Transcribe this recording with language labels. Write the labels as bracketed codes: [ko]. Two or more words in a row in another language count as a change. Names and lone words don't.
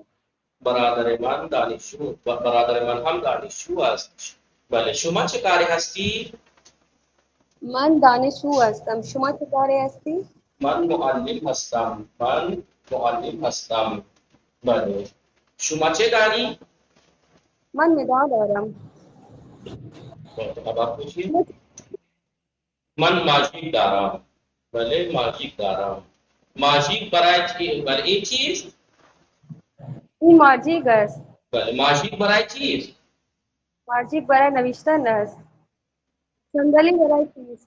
[fa] برادر من دانشجو، برادر من هم دانشجو است. بله شما چه کاره هستی؟ من دانشجو هستم. شما چه کاره هستی؟ من معلم هستم. بله شما چه داری؟ من مداد دارم. [ur] اب آپ پوچھیے. [fa] من ماژیک دارم. بله ماژیک دارم. ماژیک برای چیست؟ این ماجیک است. بله ماژیک برای چیست؟ ماجیک برای نوشتن است. صندلی برای چیست؟